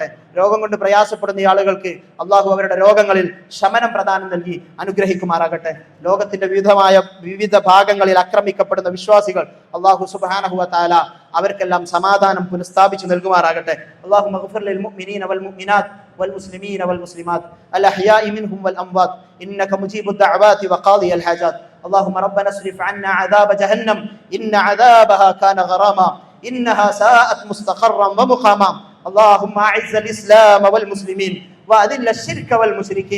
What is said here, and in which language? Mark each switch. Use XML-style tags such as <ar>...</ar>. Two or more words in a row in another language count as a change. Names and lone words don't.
<ml>രോഗം കൊണ്ട് പ്രയാസപ്പെടുന്ന ആളുകൾക്ക് അള്ളാഹു അവരുടെ രോഗങ്ങളിൽ ശമനം പ്രദാനം നൽകി അനുഗ്രഹിക്കുമാറാകട്ടെ. ലോകത്തിന്റെ വിവിധ ഭാഗങ്ങളിൽ ആക്രമിക്കപ്പെടുന്ന വിശ്വാസികൾ അള്ളാഹു</ml> <ar>سبحانه وتعالى</ar> <ml>അവർക്കെല്ലാം സമാധാനം പുനഃസ്ഥാപിച്ചു നൽകുമാറാകട്ടെ.</ml> <ar>اللهم اغفر للمؤمنين والمؤمنات والمسلمين والمسلمات الأحياء منهم والأموات إنك مجيب الدعوات وقاضي الحاجات. اللهم ربنا اصرف عنا عذاب جهنم إن عذابها كان غراما إنها ساءت مستقرا ومقاما. اللهم أعز الإسلام والمسلمين وأذل الشرك والمشركين.</ar>